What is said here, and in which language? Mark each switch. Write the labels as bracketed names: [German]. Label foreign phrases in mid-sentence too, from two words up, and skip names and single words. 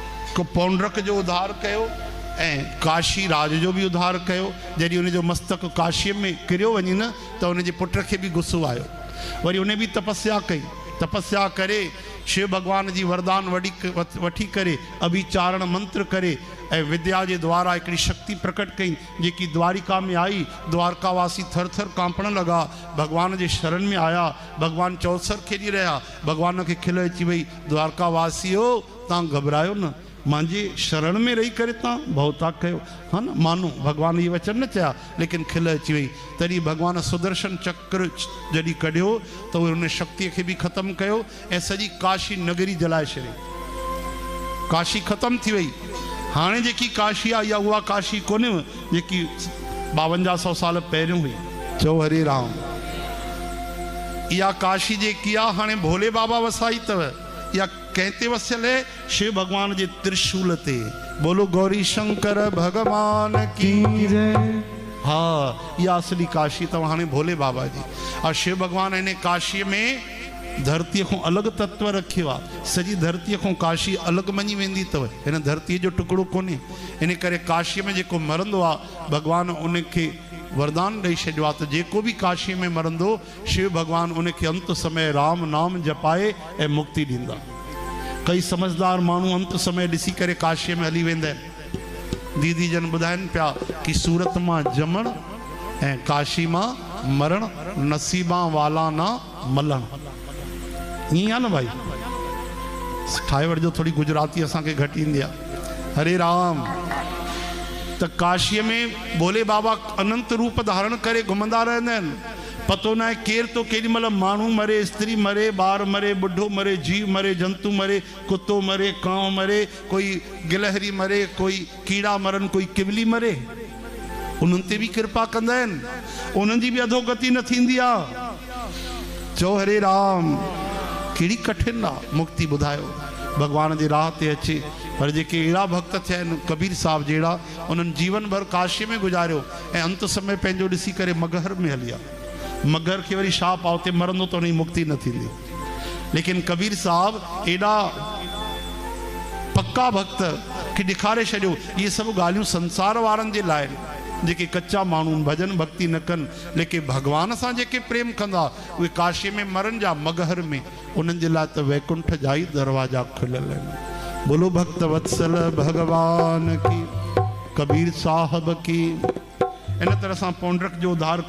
[Sindhi] को पौंड्रक जो उद्धार कयो ऐं काशी राज जो भी उद्धार कयो। जॾहिं उन जो मस्तक काशीअ में किरियो वञे न त उन जे पुट खे बि गुस्सो आयो। वरी उन बि तपस्या कई। तपस्या करे शिव भगवान जी वरदान वठी करे अभिचारण मंत्र करे ऐं विद्या [Hindi] के द्वारा एक [Sindhi] शक्ति प्रकट कई जेकी द्वारिका में आई। द्वारकावासी थर थर कांपण लगा, भगवान [Hindi] के शरण में [Sindhi] आया, भगवान चौसर खेली रहा। भगवान के खिल अची वही, द्वारकावासियो तव्हां घबरायो न, मांजे शरण में रही करे तव्हां भवता कयो, हाँ न मानो भगवान ये वचन न चया, लेकिन खिल अची वही। तरी भगवान सुदर्शन चक्र जॾहिं कढियो तो उन शक्ति के भी खत्म कयो ऐं सॼी काशी नगरी जलाए छॾी। काशी खत्म थी वही। हाँ जी काशी आ या उहा काशी कोन्हे जेकी 5200 साल पहिरियों हुई। चो हरे राम। या काशी जेकी आ हाँ भोले बाबा वसाई तव, या कहते वसियल है शिव भगवान जे त्रिशूल ते। [Hindi] बोलो गौरी शंकर भगवान की जय। [Sindhi] हाँ या असली काशी तव हाँ भोले बाबा जी। और शिव भगवान इन्हें काशी में धरती को अलग तत्व रखियो आ। सजी धरती को काशी अलग मनी वेंदी तव, इन धरती जो टुकड़ो कोने। इन करे काशी में जेको मरंदो आ भगवान उनके वरदान दई छॾियो आ त जेको भी काशी में मरंदो शिव भगवान उनके अंत समय राम नाम जपाए ऐं मुक्ति दींदा। कई समझदार मानू अंत समय ॾिसी करे काशी में हली वेंदा आहिनि। दीदी जन ॿुधाइनि पिया कि [Gujarati] सूरत मां जमण ऐं काशी मां मरण, नसीबा वाला ना मलण। [Sindhi] ईअं आहे न भाई, ठाहे वठिजो थोड़ी गुजराती असांखे घटि ईंदी आहे। हरे राम। त काशीअ में भोले बाबा अनंत रूप धारण करे घुमंदा रहंदा आहिनि। पतो न आहे केर तो केॾी महिल माण्हू मरे, स्त्री मरे, ॿार मरे, बुढ़ो मरे, जीव मरे, जंतु मरे, कुत्तो मरे, कांव मरे, कोई गिलहरी मरे, कोई कीड़ा मरन, कोई किवली मरे। उन्हनि ते भी कृपा कंदा आहिनि, उन्हनि जी भी अधोगति न थींदी आहे। चो हरे राम। कहिड़ी कठिन आहे मुक्ति ॿुधायो भगवान जी राह ते अचे। पर जेके अहिड़ा भक्त थिया आहिनि कबीर साहब जहिड़ा, उन्हनि जीवन भर काशी में गुजारियो ऐं अंत समय पंहिंजो ॾिसी करे मगहर में हलिया। मगहर खे वरी छा पाव ते मरंदो त उनजी मुक्ति न थींदी। लेकिन कबीर साहब एॾा पक्का भक्त कि ॾेखारे छॾियो ये सब ॻाल्हियूं संसार वारनि जे लाइ आहिनि। जेके कच्चा माण्हू भजन भक्ति न कनि, लेकिन भगवान सां जेके प्रेम कंदा उहे काशी में मरन जा मगहर में, उन्हनि जे लाइ त वैकुंठ जा ई दरवाजा खुलियल आहिनि। [Hindi] बोलो भक्त वत्सल भगवान की, कबीर साहब की। [Sindhi] इन तरह सां पौंड्रक जो उद्धार कयो।